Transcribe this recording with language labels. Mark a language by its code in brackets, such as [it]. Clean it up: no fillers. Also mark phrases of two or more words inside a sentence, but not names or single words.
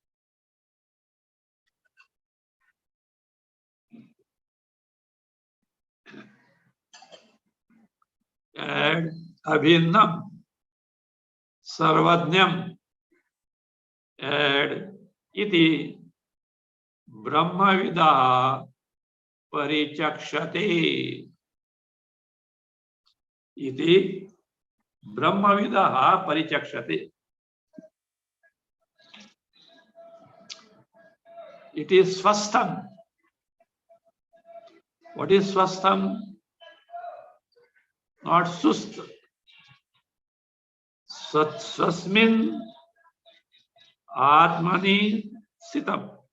[sa] And Abhinnam, Sarvadnyam, and iti Brahmavidah Parichakshate. Iti Brahmavidah Parichakshate. [en] It is swastham. What is swastham? Not sust. [sa] Swasmin Atmani Sitam.